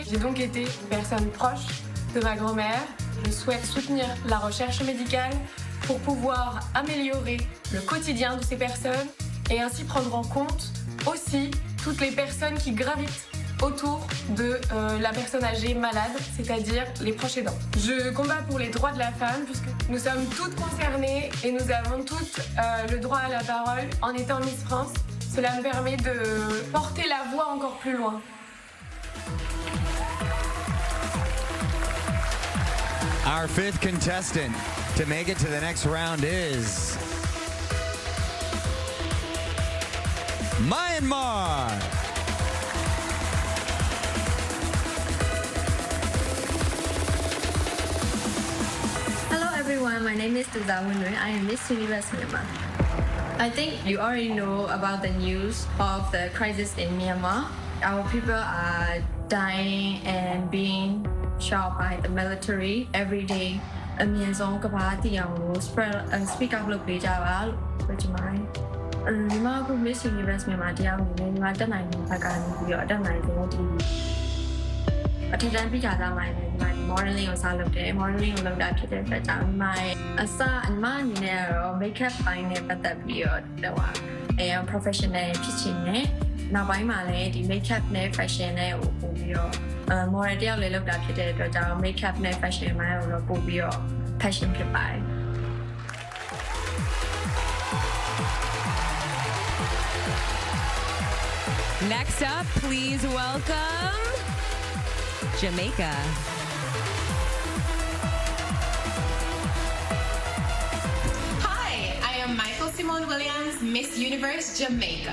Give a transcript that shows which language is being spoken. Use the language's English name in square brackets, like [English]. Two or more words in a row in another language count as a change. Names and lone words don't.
[French] J'ai donc été une personne proche de ma grand-mère. Je souhaite soutenir la recherche médicale pour pouvoir améliorer le quotidien de ces personnes et ainsi prendre en compte aussi toutes les personnes qui gravitent autour de la personne âgée malade, c'est-à-dire les proches aidants. Je combats pour les droits de la femme puisque nous sommes toutes concernées et nous avons toutes le droit à la parole. En étant Miss France, cela me permet de porter la voix encore plus loin. [English] Our 5th contestant to make it to the next round is Myanmar. Hello everyone, my name is Tuzawunui. I am Miss Universe Myanmar. I think you already know about the news of the crisis in Myanmar. Our people are dying and being shot by the military every day. [Burmese] အမြင့်ဆုံးကမ္ဘာတည်အောင်လို့ [English] speak up [Burmese] လုပ်ပေးကြပါလို့ပြောချင်ပါတယ်။ဒီမှာအခု Miss Universe မြန်မာတရားဝင်နေဒီမှာ တက်နိုင်တဲ့ဘက်ကနေပြီးတော့တက်နိုင်တဲ့ဒီအထက်တန်းပြကြသားမှလည်းဒီမှာ modeling ကိုစလုပ်တယ် modeling ကိုလုပ်တာဖြစ်တဲ့အတွက်ကြောင့်ဒီမှာအစအမအနေနဲ့တော့ makeup ပိုင်းနဲ့ပတ်သက်ပြီးတော့professional ဖြစ်ချင်တယ်နောက်ပိုင်းမှာလည်းဒီ makeup နဲ့ fashion နဲ့ကိုပို့ပြီးတော့model တယောက်လည်းလုပ်တာဖြစ်တဲ့အတွက်ကြောင့် makeup နဲ့ fashion ပိုင်းကိုတော့ပို့ပြီးတော့ passion ဖြစ်ပါတယ် [English] Next up, please welcome Jamaica. Hi, I am Michael Simone Williams, Miss Universe Jamaica.